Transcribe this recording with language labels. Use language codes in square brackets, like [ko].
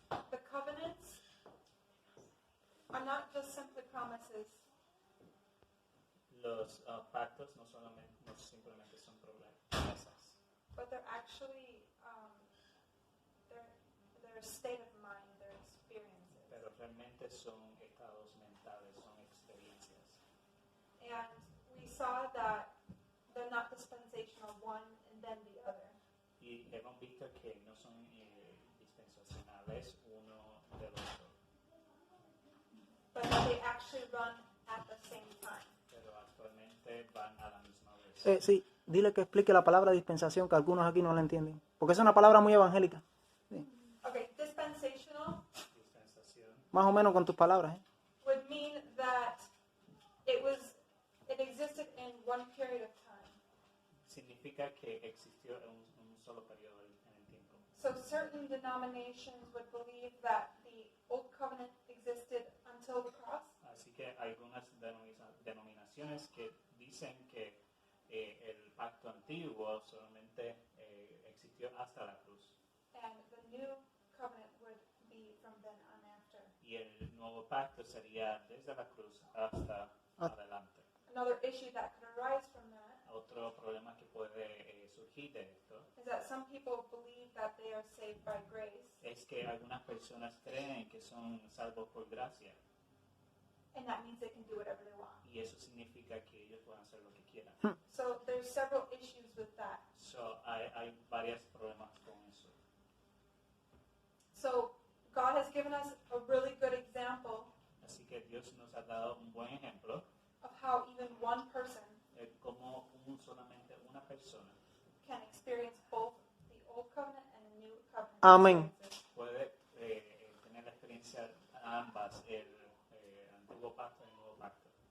[en] The covenants are not just simply promises. [es] Los pactos no simplemente son promesas, [en] But they're actually they're a state of mind, they're experiences. [es] pero realmente son estados mentales, son experiencias. [en] And we saw that they're not dispensational, one and then the other. [es] Y hemos visto que no son dispensacionales uno del otro, [en] But that they actually run at the same time. [es] pero actualmente van a la misma vez. Sí, dile que explique la palabra dispensación, que algunos aquí no la entienden. Porque es una palabra muy evangélica. Sí. [en] Okay, dispensational [es] Dispensación Más o menos con tus palabras. [en] would mean that it existed in one period of time. [es] significa que existió en un solo periodo en el tiempo. [en] So certain denominations would believe that the Old Covenant existed until the cross. [es] Así que hay algunas denominaciones que dicen que el pacto antiguo solamente existió hasta la cruz. [en] And the new covenant would be from then on after. [es] Y el nuevo pacto sería desde la cruz hasta adelante. [en] Another issue that could arise from that [es] Otro problema que puede surgir de esto [en] is that some people believe that they are saved by grace, [es] es que algunas personas creen que son salvos por gracia [en] and that means they can do whatever they want. [es] y eso significa que ellos pueden hacer lo que quieran. [en] So there's several issues with that. [es] So, hay varios problemas con eso. [en] So God has given us a really good example [es] Así que Dios nos ha dado un buen ejemplo [en] of how even one person [es] de cómo solamente una persona [en] can experience both the old covenant and the new covenant. [es] Amén. [en] experiences. [es] puede tener la experiencia de ambas, el antiguo pacto y el nuevo pacto.